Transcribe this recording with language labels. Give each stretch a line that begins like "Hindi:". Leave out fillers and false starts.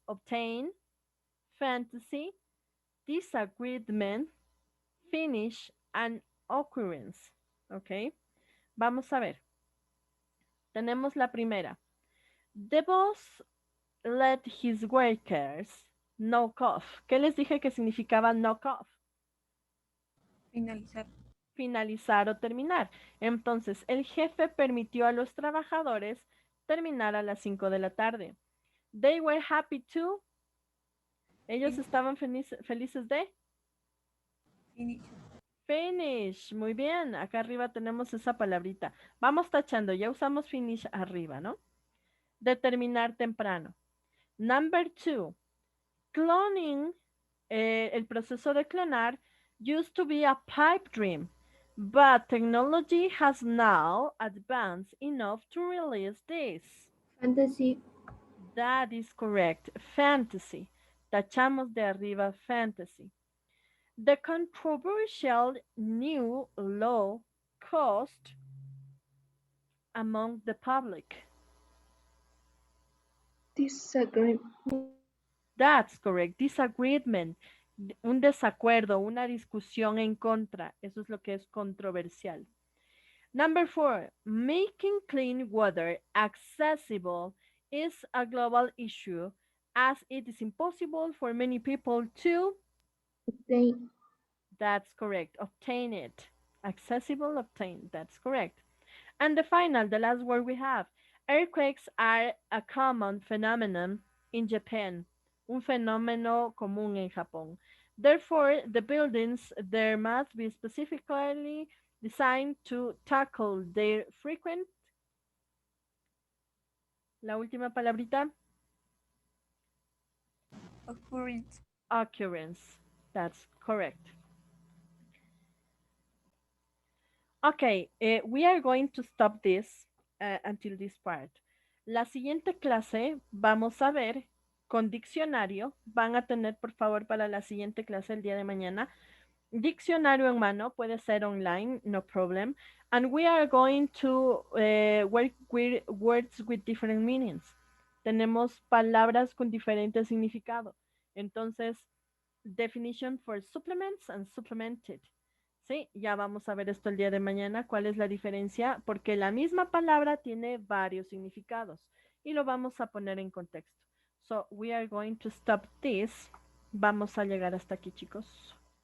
English: Obtain, fantasy, disagreement, finish, and occurrence. ¿Ok?
Spanish: Vamos a ver. Tenemos la primera.
English: The boss let his workers knock off.
Spanish: ¿Qué les dije que significaba knock off? Finalizar. Finalizar o terminar. Entonces, el jefe permitió a los trabajadores terminar a las 5 de la tarde.
English: They were happy to.
Spanish: Ellos estaban felices de.
English: Finish. Finish,
Spanish: muy bien. Acá arriba tenemos esa palabrita. Vamos tachando, ya usamos finish arriba, ¿no? Determinar temprano.
English: Number 2. Cloning,
Spanish: el proceso de clonar,
English: used to be a pipe dream, but technology has now advanced enough to release this. Fantasy. That is correct. Fantasy.
Spanish: Tachamos de arriba
English: fantasy. The controversial new law caused among the public. Disagree. That's correct. Disagreement.
Spanish: Un desacuerdo, una discusión en contra. Eso es lo que es controversial.
English: Number 4. Making clean water accessible is a global issue as it is impossible for many people to. Obtain. That's correct. Obtain it. Accessible, obtain. That's correct. And the final, the last word we have. Earthquakes are a common phenomenon in Japan.
Spanish: Un fenómeno común en Japón.
English: Therefore, the buildings there must be specifically designed to tackle their frequent.
Spanish: La última palabrita.
English: Occurrence. Occurrence. That's correct. Okay, we are going to stop this until this part.
Spanish: La siguiente clase vamos a ver con diccionario. Van a tener, por favor, para la siguiente clase el día de mañana, diccionario en mano. Puede ser online,
English: no problem. And we are going to work with words with different meanings.
Spanish: Tenemos palabras con diferente significado.
English: Entonces, definition for supplements and supplemented.
Spanish: Sí, ya vamos a ver esto el día de mañana, cuál es la diferencia, porque la misma palabra tiene varios significados y lo vamos a poner en contexto.
English: So, we are going to stop this.
Spanish: Vamos a llegar hasta aquí, chicos.